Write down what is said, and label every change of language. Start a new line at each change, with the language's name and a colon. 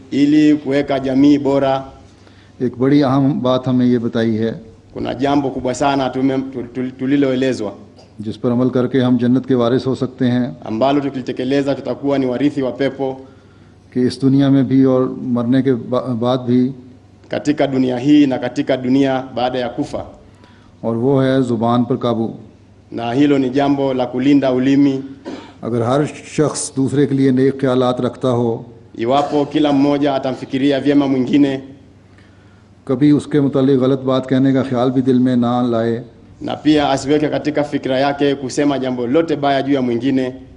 Swahili: ili kuweka jamii bora,
Urdu: एक बड़ी अहम बात हमें ये बताई है,
Swahili: kuna jambo kubwa sana tuliloelezwa,
Urdu: जिस पर अमल करके हम जन्नत के वारिस हो सकते हैं,
Swahili: ambalo tukilitekeleza tutakuwa ni warithi wa pepo
Urdu: कि इस दुनिया में भी और मरने के बाद भी,
Swahili: katika dunia hii na katika dunia baada ya kufa.
Urdu: और वो है ज़ुबान पर काबू।
Swahili: Na hilo ni jambo la kulinda ulimi.
Urdu: अगर हर शख्स दूसरे के लिए नेक ख्यालात रखता हो,
Swahili: Iwapo kila mmoja atamfikiria vyema mwingine,
Urdu: कभी उसके मुतालिक गलत बात कहने का ख्याल भी दिल में ना लाए,
Swahili: na pia asiweke katika fikra yake kusema jambo lote baya juu ya mwingine,